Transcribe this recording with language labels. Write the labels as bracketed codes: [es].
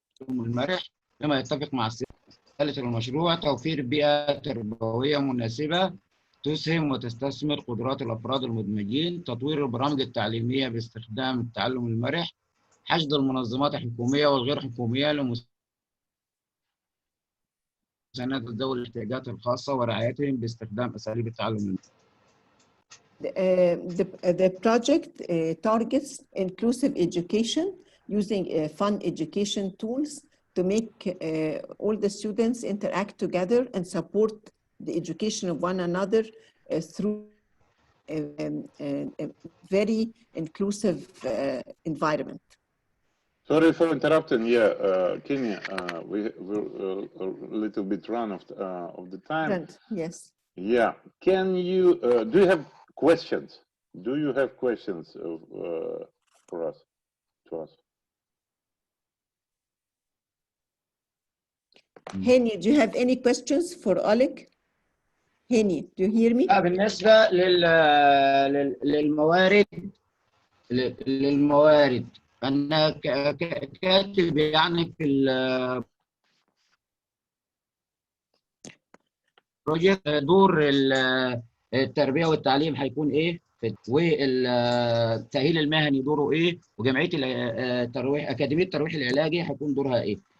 [ar] المرح بما يتفق مع رسالة المشروع: توفير بيئة تربوية مناسبة تسهم وتستثمر قدرات الأفراد المدمجين، تطوير البرامج التعليمية باستخدام التعلم المرح، حشد المنظمات الحكومية والغير حكومية لمساندة ذوي الاحتياجات الخاصة ورعايتهم باستخدام أساليب التعلم المرح. [en] The project targets inclusive education using fun education tools to make all the students interact together and support the education of one another through a very inclusive environment. Sorry for interrupting. Yeah, Kenya, we're a little bit run of the time. Yes. Yeah. Can you do you have questions? Do you have questions for us? To us? Henny, do you have any questions for Oleg? Henny, do you hear me? [ar] بالنسبة للموارد أنا كاتب يعني في البروجكت دور التربية والتعليم هيكون إيه، والتأهيل المهني دوره إيه، وجمعية الترويح أكاديمية الترويح العلاجي هيكون دورها إيه.